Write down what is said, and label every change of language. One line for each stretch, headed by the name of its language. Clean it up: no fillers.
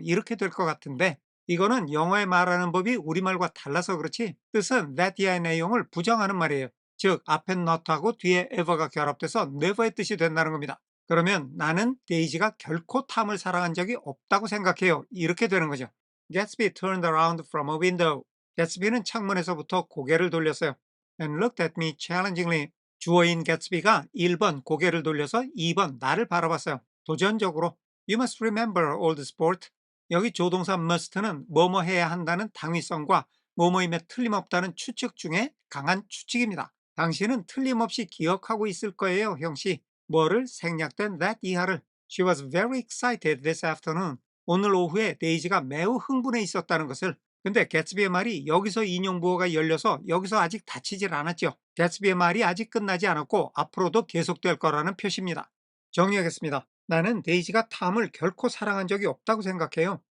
Korean: 이렇게 될 것 같은데 이거는 영어에 말하는 법이 우리말과 달라서 그렇지 뜻은 that 이하의 내용을 부정하는 말이에요. 즉 앞에 not하고 뒤에 ever가 결합돼서 never의 뜻이 된다는 겁니다. 그러면 나는 데이지가 결코 탐을 사랑한 적이 없다고 생각해요. 이렇게 되는 거죠.
English: Gatsby turned around from a window.
Korean: 개츠비는 창문에서부터 고개를 돌렸어요.
English: And looked at me challengingly.
Korean: 주어인 개츠비가 1번 고개를 돌려서 2번 나를 바라봤어요. 도전적으로.
English: You must remember, old sport.
Korean: 여기 조동사 must는 뭐뭐 해야 한다는 당위성과 뭐뭐임에 틀림없다는 추측 중에 강한 추측입니다. 당신은 틀림없이 기억하고 있을 거예요, 형씨. 뭐를? 생략된 that 이하를.
English: She was very excited this afternoon.
Korean: 오늘 오후에 데이지가 매우 흥분해 있었다는 것을. 근데 개츠비의 말이 여기서 인용부호가 열려서 여기서 아직 닫히질 않았죠. 개츠비의 말이 아직 끝나지 않았고 앞으로도 계속될 거라는 표시입니다. 정리하겠습니다. 나는 데이지가 탐을 결코 사랑한 적이 없다고 생각해요.